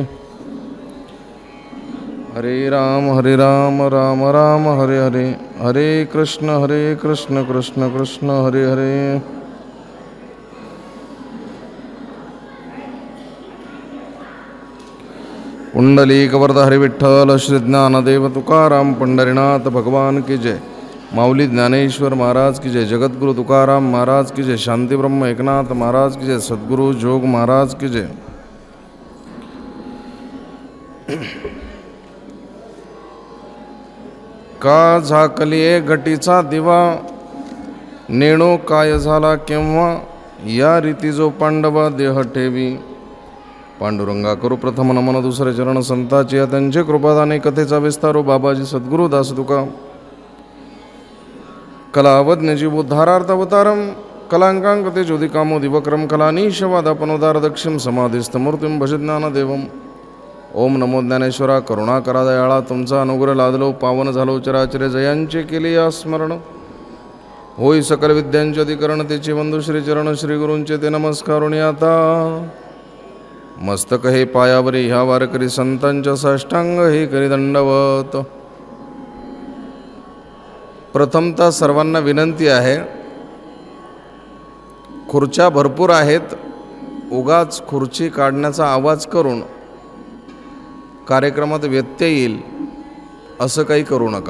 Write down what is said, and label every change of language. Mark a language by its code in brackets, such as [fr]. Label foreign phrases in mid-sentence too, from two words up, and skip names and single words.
[mr] हरे राम राम राम हरे हरे हरे कृष्ण कृष्ण कृष्ण हरे हरे पुंडलीकवरद हरि विठ्ठल श्री ज्ञानदेव तुकाराम पंढरीनाथ भगवान की जय। माऊली ज्ञानेश्वर महाराज की जय। जगद्गुरु तुकाराम महाराज की जय। शांती ब्रह्म एकनाथ महाराज की जय। सद्गुरु जोग महाराज की जय। का झाकलिये घटीचा दिवा, नेणो काय झाला केव्हा, या रीती जो पांडवा देह ठेवी। पांडुरंगा करू प्रथम नमन, दुसरे चरण संताची त्यांचे कृपादाने, कथेचा विस्तारो बाबाजी सद्गुरु दास तुका। [sa] कलावज्ञ जीवोद्धारार्थ अवतारम, कलांकांकते ज्योतिकामो दिवक्रम, कलानीशवादापनोदार दक्षिम समाधिस्थमूर्तिम भज ज्ञानदेवम। [mr] ओम नमो ज्ञानेश्वरा, करुणा करा दयाळा, तुमचा अनुग्रह लादलो, पावन झालो चराचरे, जयांचे केले या स्मरण। होई सकल विद्यांचे अधिकरण, तेचे बंधू श्री चरण, श्री गुरूंचे ते नमस्कारुणी आता। मस्तक हे पायावरी, ह्या वारकरी संतांच्या साष्टांग हे करी दंडवत। प्रथमतः सर्वांना विनंती आहे, खुर्च्या भरपूर आहेत, उगाच खुर्ची काढण्याचा आवाज करून कार्यक्रमात व्यत्यय येईल असं काही करू नका।